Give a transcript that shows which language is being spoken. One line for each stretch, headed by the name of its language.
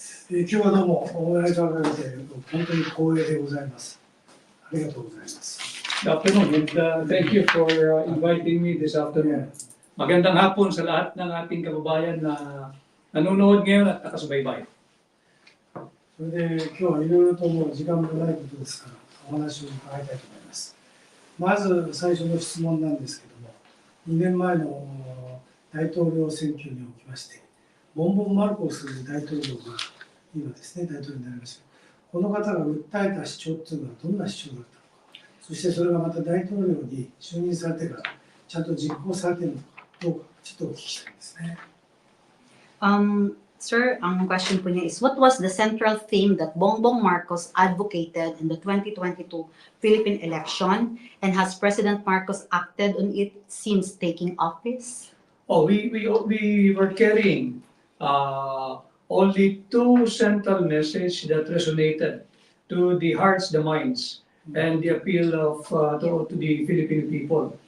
Japanese: 今日はどうもお願いいただいて本当に光栄でございます。ありがとうございます。
English: Good afternoon, and thank you for inviting me this afternoon.
Filipino: Magandang hapon sa lahat ng ating kababayan na nanonood ngayon at nakasubaybay.
Japanese: それで今日はいろいろともう時間もないことですからお話を伺いたいと思います。まず最初の質問なんですけども、2年前の大統領選挙におきまして、ボンボン・マルコス大統領が今ですね、大統領になりました。この方が訴えた主張というのはどんな主張だったのか、そしてそれがまた大統領に就任されてからちゃんと実行されているのかどうか、ちょっとお聞きしたいんですね。
Filipino: Sir, ang question po niya is,
English: what was the central theme that Bongbong Marcos advocated in the 2022 Philippine election, and has President Marcos acted on it since taking office? Oh, we were carrying only two central messages that resonated to the hearts, the minds, and the appeal of to the Filipino people.